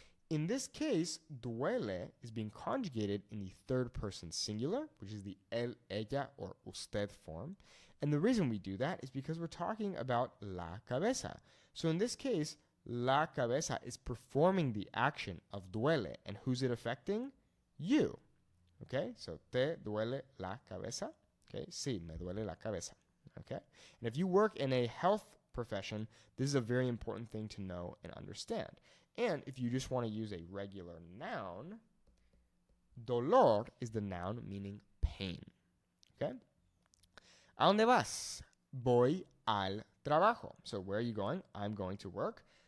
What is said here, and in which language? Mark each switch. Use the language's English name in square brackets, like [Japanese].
[English] In this case, duele is being conjugated in the third person singular, which is the él, ella, or usted form. And the reason we do that is because we're talking about la cabeza. So in this case, la cabeza is performing the action of duele. And who's it affecting? You. [Spanish] Okay, so ¿te duele la cabeza? Okay, sí, me duele la cabeza. [English] Okay, and if you work in a health profession, this is a very important thing to know and understand. And if you just want to use a regular noun, dolor is the noun meaning pain. Okay? [Spanish] ¿A dónde vas? Voy al trabajo. [English] So where are you going? I'm going to work.